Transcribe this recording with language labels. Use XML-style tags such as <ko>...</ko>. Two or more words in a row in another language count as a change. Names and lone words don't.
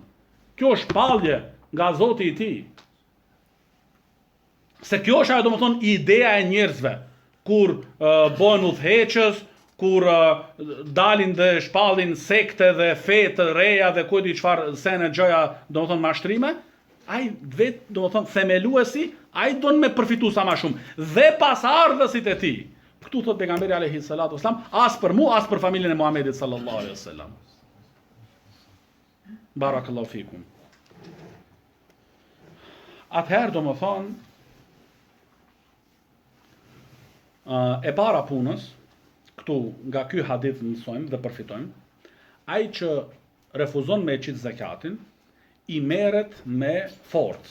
<sq>Kjo është pallje nga Zoti i tij. Se kjo është ajo domethënë ideja e njerëzve kur bëhen udhëheqës, kur dalin dhe shpallin sekte dhe fe të reja dhe ku di çfarë sene gjëja domethënë mashtrime, ai vetë domethënë themeluesi, ai don me përfitu sa më shumë dhe pasardhësit e tij. Këtu thot pejgamberi</sq> <ar>عليه الصلاة والسلام,</ar> <sq>as për mua, as për familjen e Muhamedit</sq> <ar>صلى الله عليه وسلم. بارك الله فيكم.</ar> <sq>Atëherë domethënë e para punës, këtu nga ky hadith mësojmë dhe përfitojmë, ai që refuzon me qitë zakatin, i merret me forcë.</sq>